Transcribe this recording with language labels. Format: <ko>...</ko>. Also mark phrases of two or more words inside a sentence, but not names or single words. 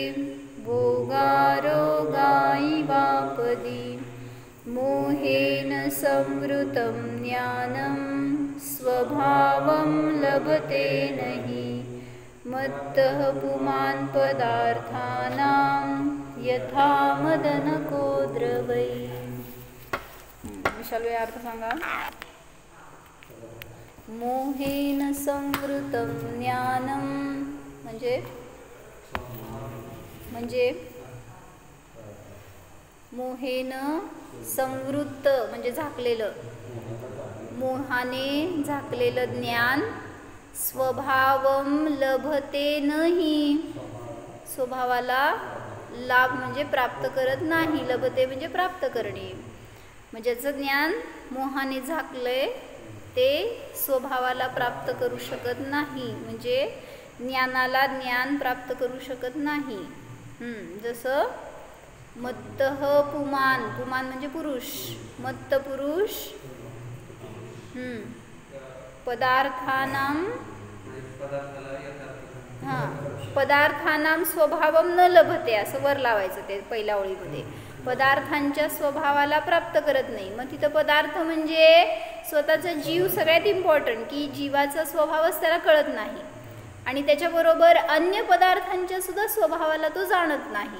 <sa>भोगारोगायिवापदि मोहेन संवृतं ज्ञानं स्वभावं लभते नहि मत्तः पुमान् पदार्थानां यथा मदनको द्रवै।</sa> <mr>विशाल अर्थ सांगा।</mr> <sa>मोहेन संवृतं ज्ञानं</sa> <mr>म्हणजे</mr> <sa>मोहेन संवृत्त</sa> <mr>म्हणजे झाकलेलं, मोहाने झाकलेलं</mr> <sa>ज्ञान स्वभावं लभते</sa> <mr>नाही, स्वभावाला लाभ म्हणजे प्राप्त करत नाही, लभते म्हणजे प्राप्त करणे, म्हणजे ज्याचं ज्ञान मोहाने झाकलंय ते स्वभावाला प्राप्त करू शकत नाही, म्हणजे ज्ञानाला ज्ञान प्राप्त करू शकत नाही। जसं</mr> <sa>मत्तः पुमान,</sa> <mr>पुमान म्हणजे पुरुष, मत्त पुरुष</mr> <sa>पदार्थानां स्वभावं न लभते</sa> <mr>असं वर लावायचं ते पहिल्या ओळीमध्ये, पदार्थांच्या स्वभावाला प्राप्त करत नाही। मग तिथं पदार्थ म्हणजे स्वतःचा जीव सगळ्यात इम्पॉर्टंट, की जीवाचा स्वभावच त्याला कळत नाही आणि त्याच्याबरोबर अन्य पदार्थांच्या सुद्धा स्वभावाला तो जाणत नाही।</mr>